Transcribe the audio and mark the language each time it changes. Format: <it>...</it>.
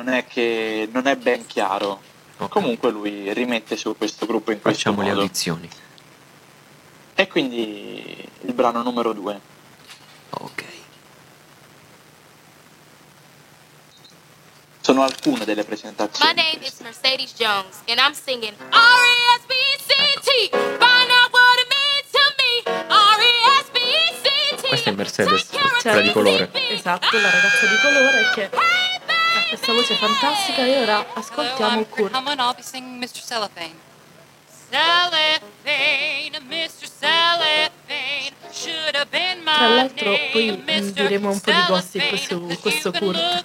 <it>Sì, cioè non è ben chiaro. Okay. Comunque lui rimette su questo gruppo in questo facciamo modo. Le audizioni. E quindi il brano numero 2. Ok. Sono alcune delle presentazioni.</it> <en>My name is Mercedes Jones and I'm singing R-E-S-P-E-C-T. Find out what it means to me. R-E-S-P-E-C-T.</en> <it>Questa è Mercedes, quella di colore. Esatto, la ragazza di colore che... Questa voce è fantastica e ora ascoltiamo Kurt.</it> <en>Come on, I'll be singing Mr. Cellophane. Cellophane, Mr. Cellophane, should have been my name.</en> <it>Tra l'altro poi diremo un po' di gossip su questo Kurt.</it>